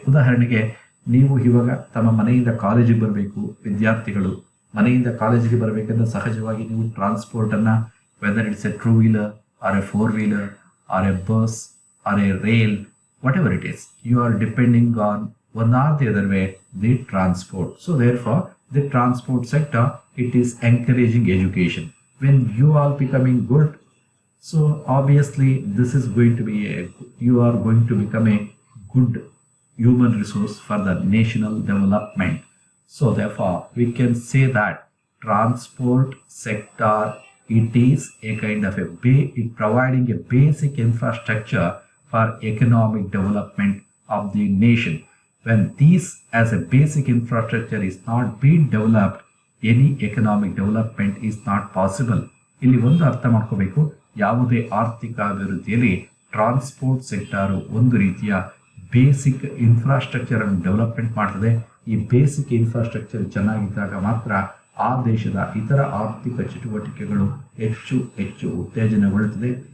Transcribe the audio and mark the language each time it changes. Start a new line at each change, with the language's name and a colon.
Kannada: ಉದಾಹರಣೆಗೆ, ನೀವು ಇವಾಗ ತಮ್ಮ ಮನೆಯಿಂದ ಕಾಲೇಜಿಗೆ ಬರಬೇಕು, ವಿದ್ಯಾರ್ಥಿಗಳು ಮನೆಯಿಂದ ಕಾಲೇಜಿಗೆ ಬರಬೇಕಂದ್ರೆ ಸಹಜವಾಗಿ ನೀವು ಟ್ರಾನ್ಸ್ಪೋರ್ಟನ್ನು,
English: Whether it's a two wheeler or a four wheeler or a bus or a rail, whatever it is, you are depending on one or the other way the transport. So therefore the transport sector, it is encouraging education. When you are becoming good, so obviously this is going to be you are going to become a good human resource for the national development. So therefore we can say that transport sector, it is a kind of it providing a basic infrastructure for economic development of the nation. When these as a basic infrastructure is not being developed, any economic development is not possible.
Kannada: ಇಲ್ಲಿ ಒಂದು ಅರ್ಥ ಮಾಡ್ಕೋಬೇಕು, ಯಾವುದೇ ಆರ್ಥಿಕ ಅಭಿವೃದ್ಧಿಯಲ್ಲಿ transport sector ಒಂದು ರೀತಿಯ basic infrastructure ಅನ್ನು ಡೆವಲಪ್ಮೆಂಟ್ ಮಾಡ್ತದೆ. ಈ ಬೇಸಿಕ್ ಇನ್ಫ್ರಾಸ್ಟ್ರಕ್ಚರ್ ಚೆನ್ನಾಗಿದ್ದಾಗ ಮಾತ್ರ ಆ ದೇಶದ ಇತರ ಆರ್ಥಿಕ ಚಟುವಟಿಕೆಗಳು ಹೆಚ್ಚು ಹೆಚ್ಚು ಉತ್ತೇಜನಗೊಳ್ಳುತ್ತದೆ.